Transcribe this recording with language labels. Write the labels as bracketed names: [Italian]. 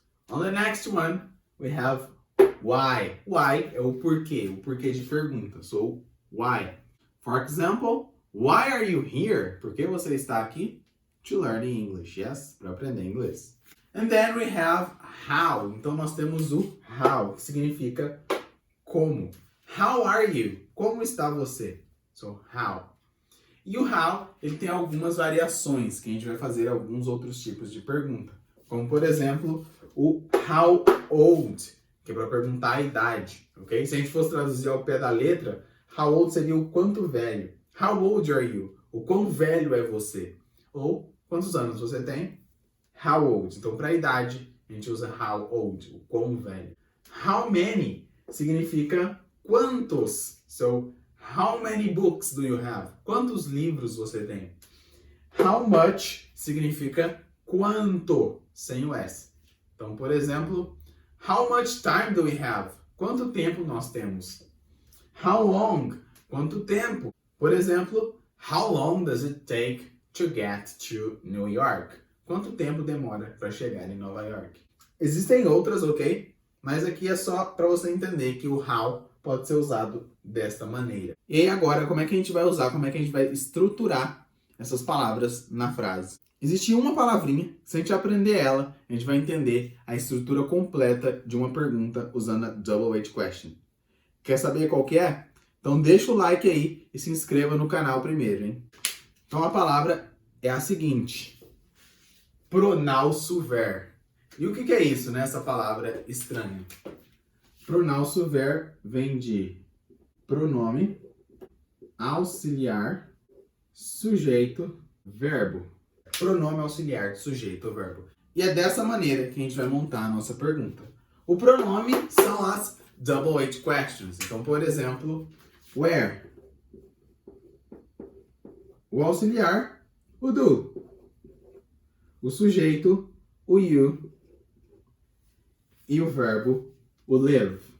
[English] On the next one, we have why. [Portuguese] Why é o porquê de pergunta. [English] So, why. For example, why are you here? [Portuguese] Por que você está aqui? [English] To learn English, yes? [Portuguese] Para aprender inglês. [English] And then we have how. [Portuguese] Então nós temos o how, que significa como. [English] How are you? [Portuguese] Como está você? [English] So, how. [Portuguese] E o how, ele tem algumas variações, que a gente vai fazer alguns outros tipos de pergunta. Como, por exemplo, o how old, que é para perguntar a idade, ok? Se a gente fosse traduzir ao pé da letra, how old seria o quanto velho. [English] How old are you? [Portuguese] O quão velho é você? Ou quantos anos você tem? [English] How old. [Portuguese] Então, para a idade, a gente usa how old, o quão velho. How many significa quantos. [English] So, how many books do you have? [Portuguese] Quantos livros você tem? How much significa quanto, sem o S. Então, por exemplo, [English] how much time do we have? [Portuguese] Quanto tempo nós temos? [English] How long? [Portuguese] Quanto tempo? Por exemplo, [English] how long does it take to get to New York? [Portuguese] Quanto tempo demora para chegar em Nova York? Existem outras, ok? Mas aqui é só para você entender que o how pode ser usado desta maneira. E aí agora, como é que a gente vai usar, como é que a gente vai estruturar essas palavras na frase? Existe uma palavrinha, se a gente aprender ela, a gente vai entender a estrutura completa de uma pergunta usando a Double H Question. Quer saber qual que é? Então deixa o like aí e se inscreva no canal primeiro, hein? Então a palavra é a seguinte: pronouns ver. E o que é isso, né? Essa palavra estranha. Pronouns ver vem de pronome, auxiliar, sujeito, verbo. Pronome auxiliar, sujeito, verbo. E é dessa maneira que a gente vai montar a nossa pergunta. O pronome são as Double H Questions. Então, por exemplo, where. O auxiliar, o do. O sujeito, o you. E o verbo, o live.